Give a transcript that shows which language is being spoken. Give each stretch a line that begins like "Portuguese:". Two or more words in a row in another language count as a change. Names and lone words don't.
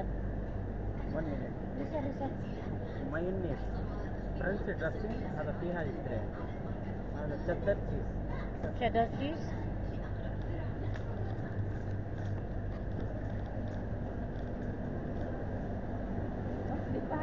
English: 1 minute Lisa.
Arabic: مايونيز
English: French dressing
Arabic: هذا فيها يستريح هذا
English: cheddar cheese Cheddar cheese.
Filipino: Di ba?